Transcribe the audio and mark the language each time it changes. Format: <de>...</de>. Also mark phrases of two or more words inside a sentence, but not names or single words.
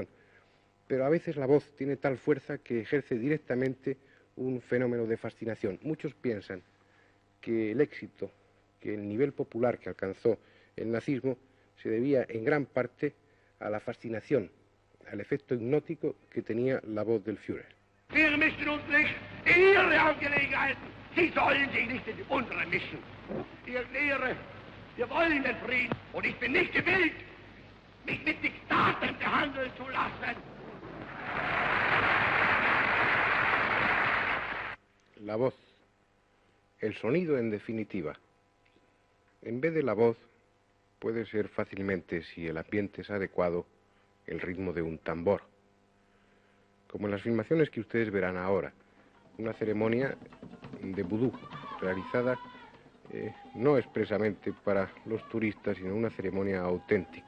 <es>Pero a veces la voz tiene tal fuerza que ejerce directamente un fenómeno de fascinación. Muchos piensan que el éxito, que el nivel popular que alcanzó el nazismo se debía en gran parte a la fascinación, al efecto hipnótico que tenía la voz del Führer.</es> <de>Sie sollen sich nicht in die unsere mischen. Ich erkläre, wir wollen den Frieden und ich bin nicht gewillt, mich mit Diktaten behandeln zu lassen.</de> <es>La voz, el sonido en definitiva. En vez de la voz, puede ser fácilmente, si el ambiente es adecuado, el ritmo de un tambor. Como en las filmaciones que ustedes verán ahora, una ceremonia de vudú, realizada no expresamente para los turistas, sino una ceremonia auténtica.</es>